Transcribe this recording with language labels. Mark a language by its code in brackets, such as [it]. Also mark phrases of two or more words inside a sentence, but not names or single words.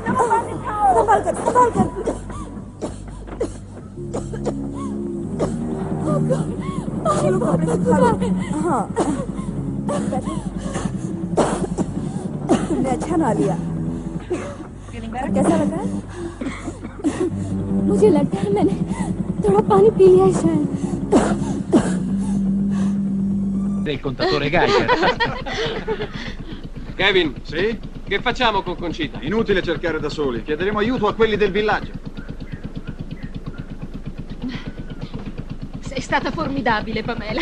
[hi] संभाल कर, संभाल कर। चलो कपड़े सुखा लो। हाँ। तुमने अच्छा ना लिया। कैसा लग रहा है? मुझे लगता है मैंने थोड़ा पानी पी लिया है शायद। [it] Il contatore Geiger. Kevin, Sì? che facciamo con Concita? Inutile cercare da soli. Chiederemo aiuto a quelli del villaggio. Sei stata formidabile, Pamela.